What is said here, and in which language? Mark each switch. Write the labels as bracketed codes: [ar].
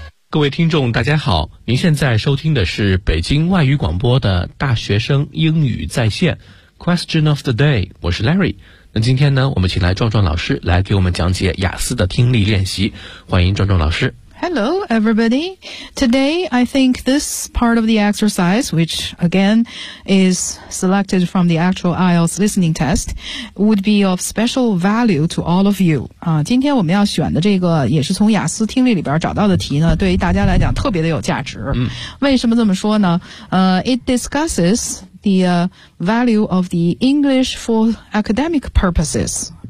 [zh] 各位听众大家好，您现在收听的是北京外语广播的大学生英语在线 [en] Question of the day， [zh] 我是 Larry。那今天呢，我们请来壮壮老师来给我们讲解雅思的听力练习，欢迎壮壮老师。 [en] Hello everybody. Today I think this part of the exercise, which again is selected from the actual IELTS listening test, would be of special value to all of you. [zh] 今天我们要选的这个也是从雅思听力里边找到的题呢，对于大家来讲特别的有价值。为什么这么说呢？ [en] It discusses the value of the English for academic purposes.